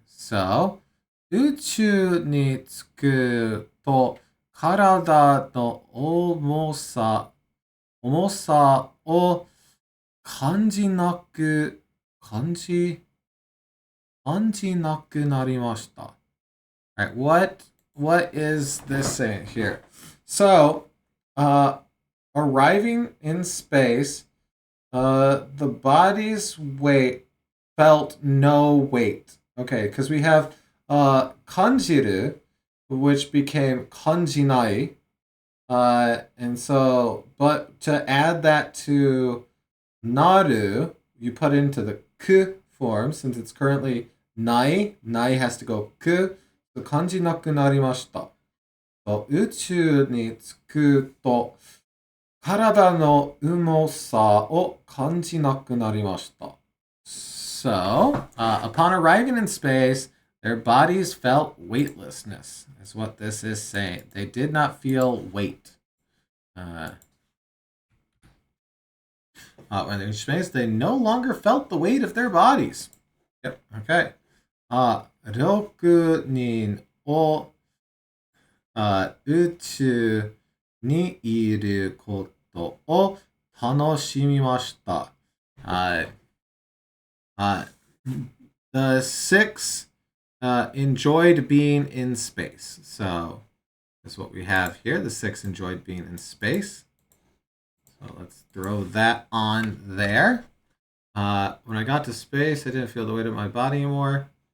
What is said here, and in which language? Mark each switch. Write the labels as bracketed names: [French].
[Japanese] So, 宇宙に着くと体の重さを感じなくなりました。 [English] All right, what is this saying here? So, arriving in space, the body's weight felt no weight. Okay, because we have kanjiru, which became kanjinai. And so, but to add that to naru, you put it into the ku form, since it's currently nai. Nai has to go ku. So, kanjinaku narimashita. So, 宇宙に着くと [Japanese] 体の重さを感じなくなりました。 [English] So, upon arriving in space, their bodies felt weightlessness, is what this is saying. They did not feel weight. When they're in space, they no longer felt the weight of their bodies. Yep, okay. [Japanese] 6人を宇宙にいることを楽しみました。 [English] The six enjoyed being in space. So that's what we have here. The six enjoyed being in space. So let's throw that on there. When I got to space, I didn't feel the weight of my body anymore.